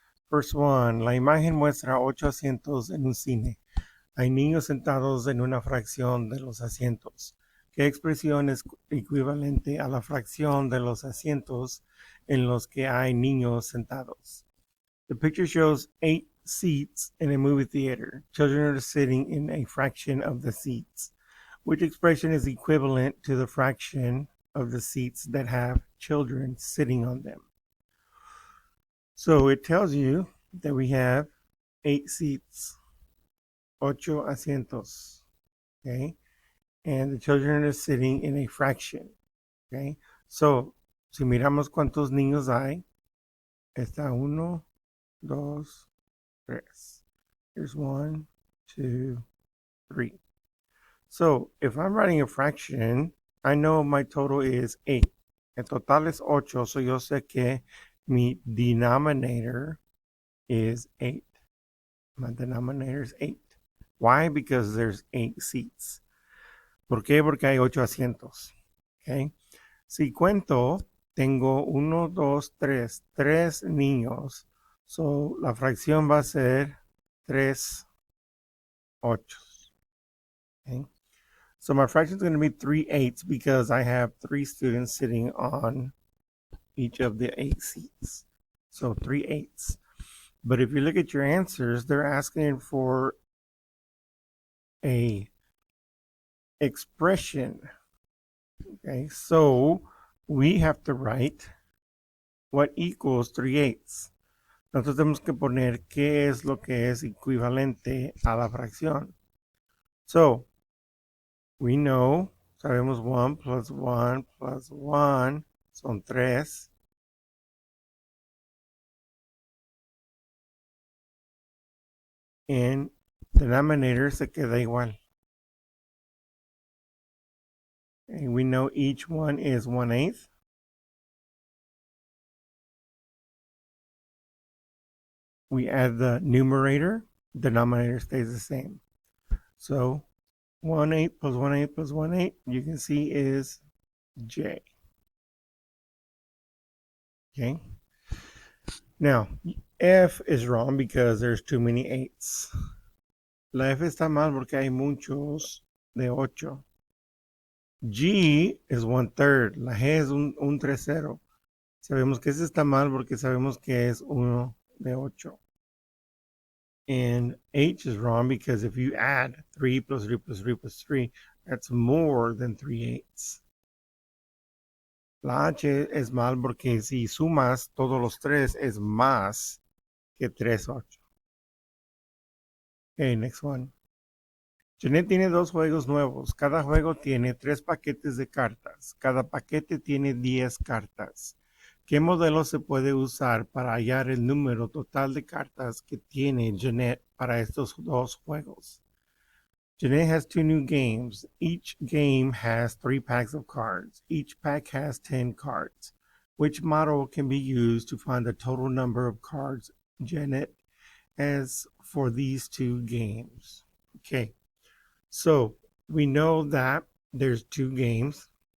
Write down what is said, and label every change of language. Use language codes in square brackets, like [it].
[en] First one, [es] la imagen muestra 8 asientos en un cine. Hay niños sentados en una fracción de los asientos. ¿Qué expresión es equivalente a la fracción de los asientos en los que hay niños sentados? [en] The picture shows 8 seats in a movie theater. Children are sitting in a fraction of the seats. Which expression is equivalent to the fraction of the seats that have children sitting on them? So it tells you that we have 8 seats, [es] ocho asientos, [en] okay? And the children are sitting in a fraction, okay? [es] So, si miramos cuántos niños hay, está uno, dos, tres. [en] Here's one, two, three. So if I'm writing a fraction, I know my total is 8. [es] El total es 8, so yo sé que mi [en] denominator is 8. My denominator is 8. Why? Because there's 8 seats. [es] ¿Por qué? Porque hay 8 asientos. Okay. Si cuento, tengo 1, 2, 3, 3 niños. So la fracción va a ser 3 8. Okay. [en] So my fraction is going to be 3/8 because I have 3 students sitting on each of the 8 seats. So 3/8. But if you look at your answers, they're asking for a expression. Okay, so we have to write what equals 3/8. [es] Nosotros tenemos que poner qué es lo que es equivalente a la fracción. [en] So we know, [es] sabemos [en] 1 plus 1 plus 1 [es] son 3. And denominator se queda igual. [en] And we know each one is 1/8. We add the numerator, denominator stays the same. So 1/8 plus 1/8 plus 1/8, you can see is J. Okay. Now, F is wrong because there's too many 8s. [es] La F está mal porque hay muchos de 8. [en] G is 1/3. [es] La G es un tercero. Sabemos que ese está mal porque sabemos que es 1 de 8. [en] And H is wrong because if you add 3 plus 3 plus 3 plus 3, that's more than 3/8. [es] La H es mal porque si sumas todos los 3 es más que 3/8. [en] Okay, next one. [es] Janet tiene 2 juegos nuevos. Cada juego tiene 3 paquetes de cartas. Cada paquete tiene 10 cartas. ¿Qué modelo se puede usar para hallar el número total de cartas que tiene Janet para estos 2 juegos? [en] Janet has 2 new games. Each game has 3 packs of cards. Each pack has 10 cards. Which model can be used to find the total number of cards Janet has for these 2 games? Okay, so we know that there's 2 games.